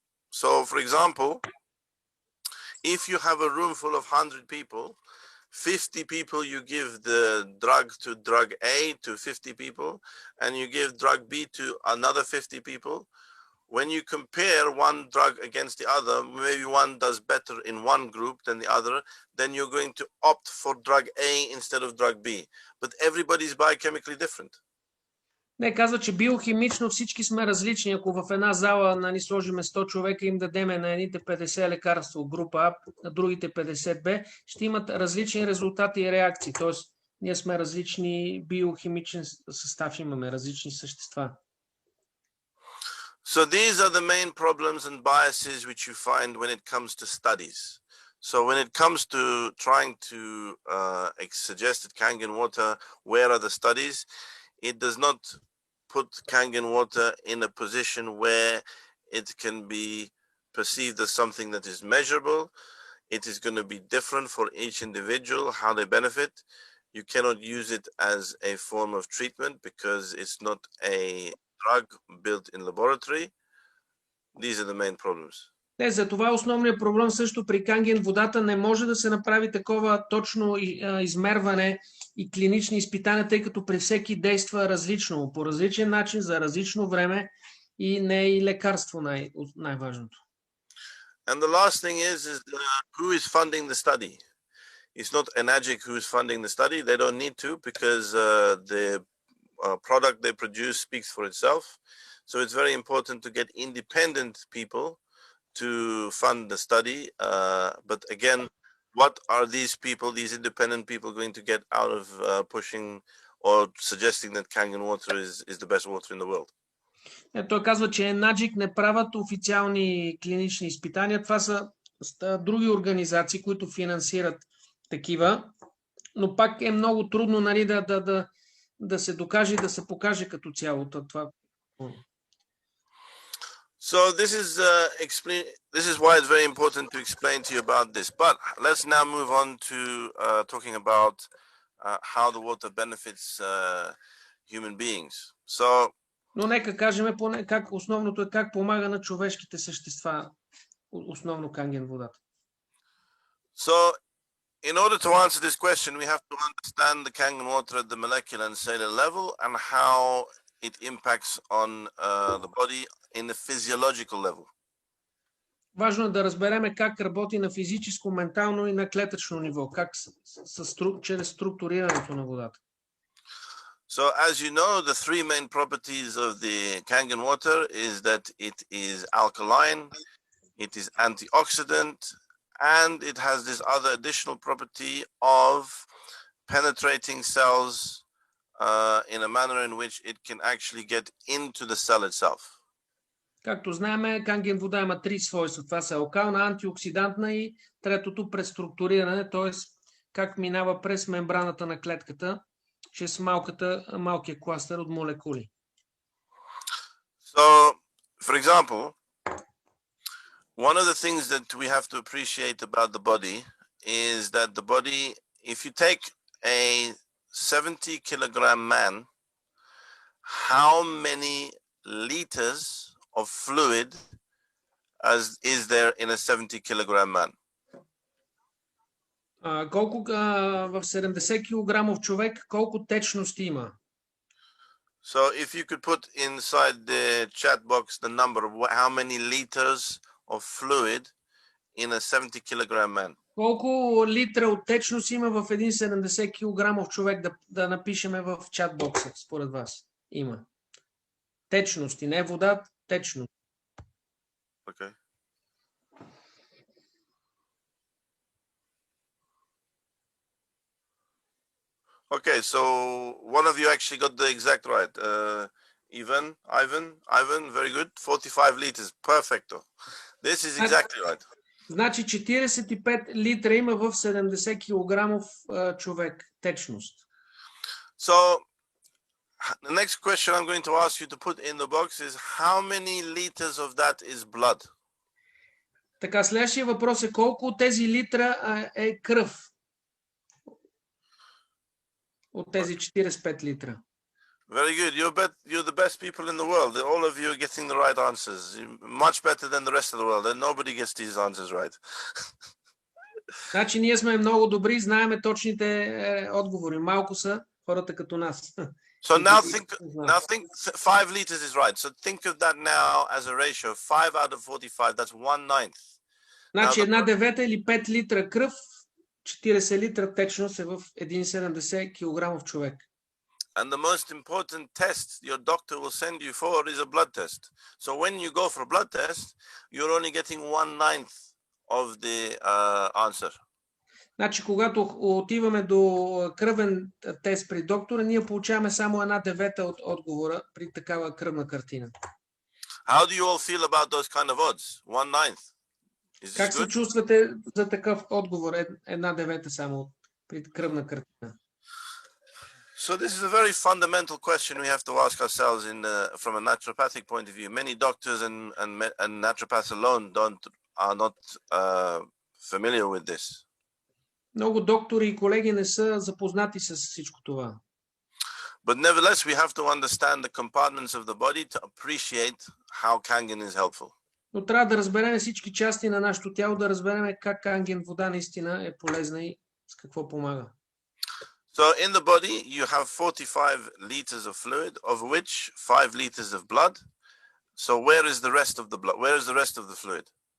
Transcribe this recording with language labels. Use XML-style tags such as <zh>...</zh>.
<en>So, for example, if you have a room full of 100 people, 50 people you give the drug to drug A to 50 people, and you give drug B to another 50 people. When you compare one drug against the other, maybe one does better in one group than the other, then you're going to opt for drug A instead of drug B. But everybody is biochemically different.</en> <bg>Не, казва, че биохимично всички сме различни. Ако в една зала сложиме 100 човека и им дадеме на едните 50 лекарства от група А, на другите 50 Б, ще имат различни резултати и реакции. Тоест, ние сме различни биохимичен състав, имаме различни същества.</bg> <en>So these are the main problems and biases which you find when it comes to studies. So when it comes to trying to suggest that Kangen water, where are the studies? It does not put Kangen water in a position where it can be perceived as something that is measurable. It is going to be different for each individual, how they benefit. You cannot use it as a form of treatment because it's not a drug built in laboratory. These are the main problems.</en> <bg>За това основният проблем също при Канген водата не може да се направи такова точно измерване и клинични изпитания, тъй като при всеки действа различно, по различен начин, за различно време и не е и лекарство най-важното.</bg> <en>And the last thing is who is funding the study? It's not Enagic who is funding the study. They don't need to because the product they produce speaks for itself. So it's very important to get independent people to fund the study. But again, what are these people, these independent people, going to get out of pushing or suggesting that Kangen water is the best water in the world?</en> <bg>Той казва, че Енаджик не правят официални клинични изпитания. Това са други организации, които финансират такива, но пак е много трудно да се докаже и да се покаже като цяло това.</bg> <en>So this is why it's very important to explain to you about this. But let's now move on to talking about how the water benefits human beings. So,</en> <bg>но нека кажем поне основното е как помага на човешките същества, основно Канген водата.</bg> <en>So in order to answer this question, we have to understand the Kangen water at the molecular and cellular level and how it impacts on the body in the physiological level.</en> <bg>Важно е да разбереме как работи на физическо, ментално и на клетъчно ниво, как чрез структурирането на водата.</bg> <en>So as you know, the three main properties of the Kangen water is that it is alkaline, it is antioxidant, and it has this other additional property of penetrating cells in a manner in which it can actually get into the cell itself.</en> <bg>Както знаем, Канген вода има три свойства. Това са алкална, антиоксидантна и третото преструктуриране, т.е. как минава през мембраната на клетката, чрез малкия кластър от молекули.</bg> <en>So, for example, one of the things that we have to appreciate about the body is that the body, if you take a 70 kilogram man, how many liters of fluid is there in a 70 kilogram man?</en> <bg>Колко в 70 килограмов човек, колко течности има?</bg> <en>So if you could put inside the chat box the number of how many liters of fluid in a 70 kilogram man.</en> <bg>Колко литра от течност има в един 70 килограмов човек, да напишеме в чат бокса, според вас? Има. Течности, не вода, течност.</bg> <en>Okay. Okay, so one of you actually got the exact right. Ivan, very good. 45 liters, perfecto. This is exactly right.</en> <bg>Значи 45 литра има в 70 килограмов човек течност.</bg> <en>So the next question I'm going to ask you to put in the box is how many liters of that is blood?</en> <bg>Така, следващия въпрос е колко от тези литра е кръв? От тези 45 литра.</bg> <en>Very good. You're the best people in the world. All of you are getting the right answers. Much better than the rest of the world. And nobody gets these answers right.</en> <bg>Значи ние сме много добри, знаеме точните отговори. Малко са хората като нас.</bg> <en>So now think 5 liters is right. So think of that now as a ratio. 5 out of 45, that's 1/9.</en> <bg>Значи 1/9 или 5 литра кръв, 40 литра течност е в 1,70 килограмов човек.</bg> <en>And the most important test your doctor will send you for is a blood test. So when you go for a blood test, you're only getting 1/9 of the answer.</en> <bg>Значи, когато отиваме до кръвен тест при доктора, ние получаваме само 1/9 от отговора при такава кръвна картина.</bg> <en>How do you all feel about those kind of odds? 1/9.</en> <bg>Как се чувствате за такъв отговор? 1/9 само при кръвна картина.</bg> <en>So this is a very fundamental question we have to ask ourselves from a naturopathic point of view. Many doctors and naturopaths alone are not familiar with this.</en> <bg>Много доктори и колеги не са запознати с всичко това.</bg> <en>But nevertheless, we have to understand the compartments of the body to appreciate how Kangen is helpful.</en> <bg>Но трябва да разберем всички части на нашето тяло, да разберем как канген вода наистина е полезна и с какво помага.</bg> <en>So in the body, you have 45 liters of fluid, of which 5 liters of blood. So where is the rest of the blood? Where is the rest of the fluid?</en>